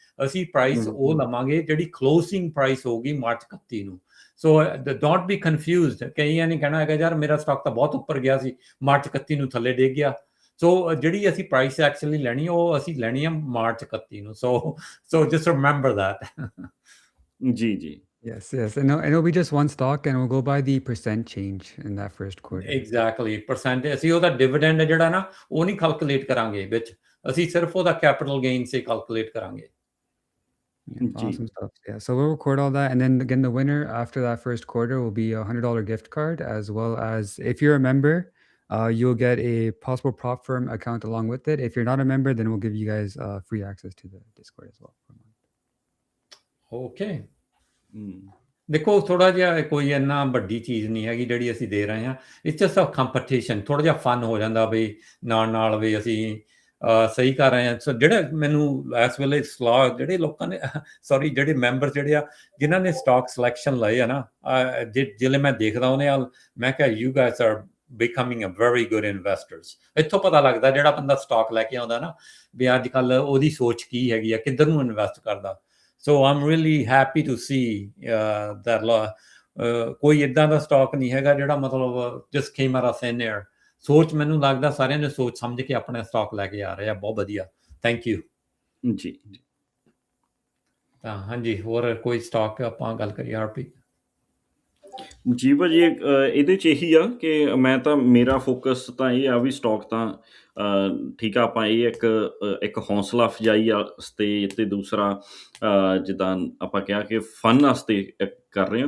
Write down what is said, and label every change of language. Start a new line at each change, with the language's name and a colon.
Punjabi: ਅਸੀਂ ਪ੍ਰਾਈਸ ਉਹ ਲਵਾਂਗੇ ਜਿਹੜੀ ਕਲੋਜ਼ਿੰਗ ਪ੍ਰਾਈਸ ਹੋਊਗੀ ਮਾਰਚ 31 ਨੂੰ।
English: So don't be confused.
Punjabi: ਕਈਆਂ ਨੇ ਕਹਿਣਾ ਹੈਗਾ, ਯਾਰ ਮੇਰਾ ਸਟਾਕ ਤਾਂ ਬਹੁਤ ਉੱਪਰ ਗਿਆ ਸੀ, ਮਾਰਚ 31 ਨੂੰ ਥੱਲੇ ਡਿੱਗ ਗਿਆ। ਸੋ ਜਿਹੜੀ ਅਸੀਂ ਪ੍ਰਾਈਸ ਐਕਚੁਅਲੀ ਲੈਣੀ, ਉਹ ਅਸੀਂ ਲੈਣੀ ਆ ਮਾਰਚ 31 ਨੂੰ।
English: So just remember that.
Punjabi: ਜੀ।
English: Yes. And it'll be just one stock, and we'll go by the percent change in that first quarter. Exactly.
Punjabi: percent ਅਸੀਂ ਉਹਦਾ ਡਿਵੀਡੈਂਡ ਜਿਹੜਾ ਨਾ, ਉਹ ਨਹੀਂ ਕੈਲਕੂਲੇਟ ਕਰਾਂਗੇ ਵਿੱਚ, ਅਸੀਂ ਸਿਰਫ ਉਹਦਾ ਕੈਪੀਟਲ ਗੇਨ ਸੇ ਕੈਲਕੂਲੇਟ ਕਰਾਂਗੇ।
English: Awesome stuff. Yeah. So we'll record all that. And then again, the winner after that first quarter will be a $100 gift card, as well as if you're a member, you'll get a possible prop firm account along with it. If you're not a member, then we'll give you guys free access to the Discord as well for a month. Okay.
Punjabi: ਦੇਖੋ ਥੋੜਾ ਜਿਹਾ ਕੋਈ ਇੰਨਾ ਵੱਡੀ ਚੀਜ਼ ਨਹੀਂ ਹੈਗੀ ਜਿਹੜੀ ਅਸੀਂ ਦੇ ਰਹੇ ਹਾਂ।
English: it's just a competition,
Punjabi: ਥੋੜਾ ਜਿਹਾ ਫਨ ਹੋ ਜਾਂਦਾ ਵੀ ਨਾਲ ਵੀ ਅਸੀਂ ਸਹੀ ਕਰ ਰਹੇ ਹਾਂ। ਸੋ ਜਿਹੜੇ ਮੈਨੂੰ ਇਸ ਵੇਲੇ ਸਲਾਹ ਜਿਹੜੇ ਲੋਕਾਂ ਨੇ ਸੌਰੀ ਜਿਹੜੇ ਮੈਂਬਰ ਜਿਹੜੇ ਆ ਜਿਨ੍ਹਾਂ ਨੇ ਸਟਾਕ ਸਿਲੈਕਸ਼ਨ ਲਏ ਆ ਨਾ, ਜਿਹੜੇ ਮੈਂ ਦੇਖਦਾ ਉਹਨੇ ਨਾਲ ਮੈਂ ਕਿਹਾ
English: You guys are becoming a very good investors।
Punjabi: ਇੱਥੋਂ ਪਤਾ ਲੱਗਦਾ ਜਿਹੜਾ ਬੰਦਾ ਸਟਾਕ ਲੈ ਕੇ ਆਉਂਦਾ ਨਾ ਵੀ ਅੱਜ ਕੱਲ੍ਹ ਉਹਦੀ ਸੋਚ ਕੀ ਹੈਗੀ ਆ, ਕਿੱਧਰ ਨੂੰ ਇਨਵੈਸਟ ਕਰਦਾ।
English: So I'm really happy to see that
Punjabi: ਕੋਈ ਇੱਦਾਂ ਦਾ ਸਟਾਕ ਨਹੀਂ ਹੈਗਾ ਜਿਹੜਾ ਮਤਲਬ
English: just came out of thin air।
Punjabi: ਸੋਚ ਮੈਨੂੰ ਲੱਗਦਾ ਸਾਰਿਆਂ ਨੇ ਸੋਚ ਸਮਝ ਕੇ ਆਪਣਾ ਸਟਾਕ ਲੈ ਕੇ ਆ ਰਹੇ ਆ। ਬਹੁਤ ਵਧੀਆ, ਥੈਂਕ ਯੂ ਜੀ। ਤਾਂ ਹਾਂਜੀ, ਹੋਰ ਕੋਈ ਸਟਾਕ ਆਪਾਂ ਗੱਲ ਕਰੀਏ ਹਰਪ੍ਰੀਤ? ਜੀ ਭਾਜੀ, ਇਹਦੇ 'ਚ ਇਹੀ ਆ ਕਿ ਮੈਂ ਤਾਂ ਮੇਰਾ ਫੋਕਸ ਤਾਂ ਇਹ ਆ ਵੀ ਸਟਾਕ ਤਾਂ ਠੀਕ ਆ, ਆਪਾਂ ਇਹ ਇੱਕ ਹੌਸਲਾ ਅਫਜ਼ਾਈ ਵਾਸਤੇ ਅਤੇ ਦੂਸਰਾ ਜਿੱਦਾਂ ਆਪਾਂ ਕਿਹਾ ਕਿ ਫਨ ਵਾਸਤੇ ਕਰ ਰਹੇ ਹਾਂ।